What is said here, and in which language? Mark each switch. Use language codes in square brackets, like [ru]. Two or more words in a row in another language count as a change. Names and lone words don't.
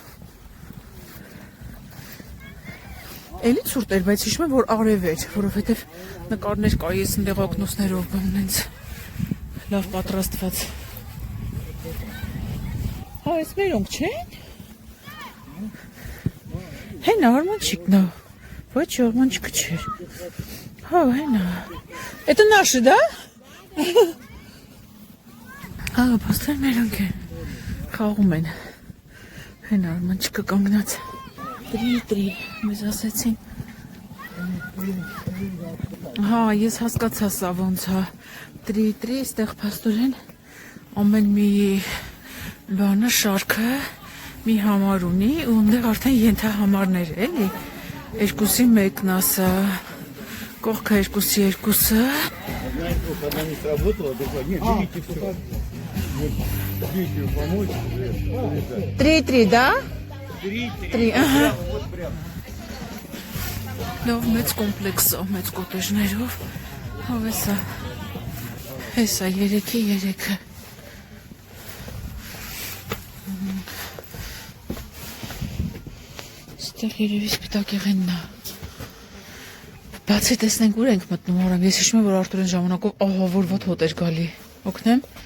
[hy] Էլի ցուրտ էր, բայց հիշում եմ, որ արև էր, որովհետև նկարներ կա ես ընդեղ օգնոցներով բան նենց լավ պատրաստված։ Հա, այս մերոնք չեն։ Հենա Արմանчик-ն է, ոչ Արմանчик չէր։ Հա, հենա։ [ru] Это наши, да? [hy] Հա, փոստեր մերոնք են։ Խաղում են։ Հենա Արմանчик-ը կանգնած։ Տրի, մեզ ասեցին։ Հա, ես հասկացա սա ոնց է։ Տրի, այստեղ փաստորեն ամեն մի բանը շարքը մի համար ունի ու այնտեղ արդեն ենթահամարներ էլի երկուսի մեկն ասա կողքը երկուսի երկուսը [ru] Знаете, вот она не сработала, только нет, берите все. Дети помочь. 3-3, да? 3, [hy] ահա [ru] вот прям. [hy] Լավ մեծ կոմպլեքս է, մեծ կոտեժներով։ Ով է սա։ Հեսա 3-ի 3-ը։ Ստեղ երևի սպիտակ եղենն է։ Բացի տեսնենք ուր ենք մտնում արամ։ Ես հիշում եմ, որ Արտուրեն ժամանակով ահավորված հոտ էր գալի։ Օգնեմ։